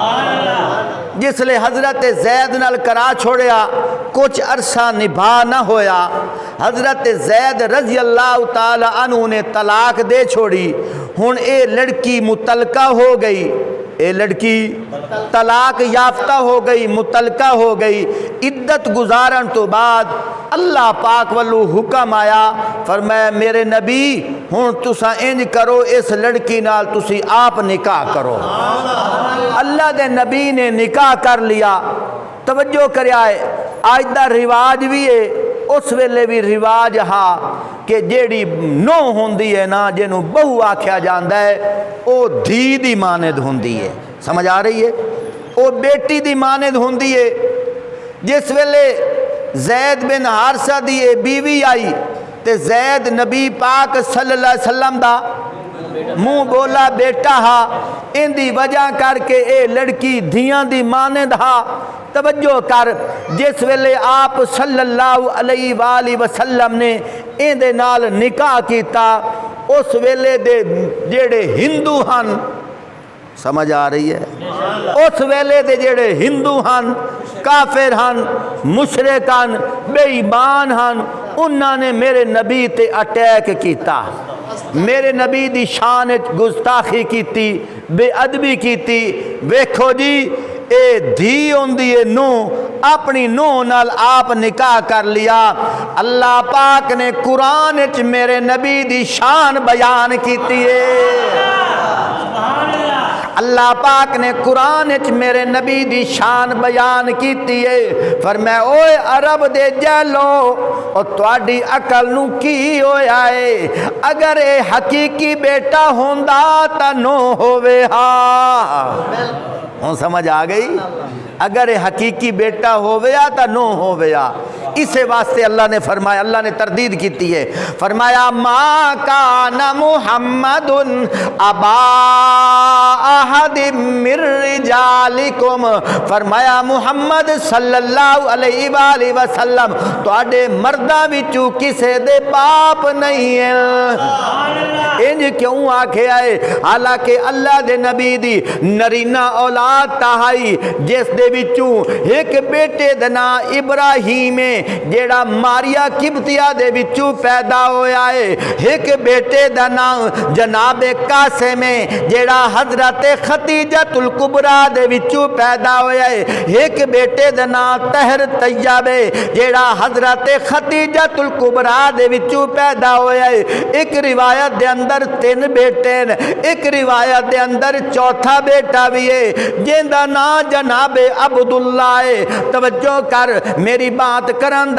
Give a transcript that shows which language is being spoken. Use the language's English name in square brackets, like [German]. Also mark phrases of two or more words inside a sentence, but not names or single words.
[Punjabi] جس لے حضرت زید نال کرا چھوڑیا کچھ عرصہ نبھا نہ ہویا حضرت زید [Arabic] رضی اللہ تعالی عنہ [Punjabi] نے طلاق دے چھوڑی ہن اے لڑکی متعلقہ ہو گئی اے لڑکی طلاق یافتہ ہو گئی متعلقہ ہو گئی عدت گزارن تو بعد اللہ پاک والو حکم آیا فرمایا میرے نبی ہن تساں انج کرو اس لڑکی نال تسی آپ نکاح کرو اللہ دے نبی نے نکاح کر لیا توجہ کریا ہے آج دا رواج بھی ہے اس ویلے بھی رواج ہا کہ جیڑی نو ہوندی ہے نا جنوں بہو آکھیا جاندا ہے او دھی دی مانند ہوندی ہے سمجھ آ رہی ہے او بیٹی دی مانند ہوندی ہے جس ویلے زید بن حارثہ دی بیوی آئی تے زید نبی پاک [Arabic] صلی اللہ علیہ وسلم [Punjabi] دا منہ بولا بیٹا ہا ان دی وجہ کر کے اے لڑکی دھیاں دی مانند ہا توجہ کر جس ویلے آپ [Arabic] صلی اللہ علیہ وآلہ وسلم [Punjabi] نے ان دے نال نکاح کیتا اس ویلے دے جڑے ہندو ہن سمجھ آ رہی ہے اس ویلے دے جڑے ہندو ہن کافر ہن مشرک ہن بے ایمان ہن انہاں نے میرے نبی تے اٹیک کیتا میرے نبی دی شان گستاخی کیتی بے ادبی کیتی ویکھو جی اے دھی ہوندی ہے نو اپنی نو نال آپ نکاح کر لیا اللہ پاک نے قرآن وچ میرے نبی دی شان بیان کیتی ہے اللہ پاک نے قرآن وچ میرے نبی دی شان بیان کیتی ہے فرمایا اوے عرب دے جہلو او تواڈی عقل نو کی ہویا ہے اگر اے حقیقی بیٹا ہوندا تا نو ہووے ہا ہوں سمجھ آ گئی اگر یہ حقیقی بیٹا ہویا تا نو ہویا اسے واسطے اللہ نے فرمایا اللہ نے تردید کیتی ہے فرمایا [Arabic] ما کان محمد ابا احد من رجالکم [Punjabi] فرمایا محمد [Arabic] صلی اللہ علیہ وآلہ وسلم [Punjabi] تواڈے مرداں وچوں کسے دے باپ نہیں ہے انج کیوں آکھے آئے حالانکہ اللہ دے نبی دی نرینہ اولاد تہائی جس دے وچوں ایک بیٹے دا نام ابراہیم ہے جیڑا ماریا قبطیہ دے وچوں پیدا ہویا ہے ایک بیٹے دا نام جناب قاسم ہے جیڑا حضرت خدیجۃ الکبریٰ دے وچوں پیدا ہویا ہے ایک بیٹے دا نام طاہر طیب ہے جیڑا حضرت خدیجۃ الکبریٰ دے وچوں پیدا ہویا ہے ایک روایت دے اندر 3 بیٹے ہیں ایک روایت دے اندر چوتھا بیٹا بھی ہے جن دا نام جناب عبداللہ ہے توجہ کر میری بات کرن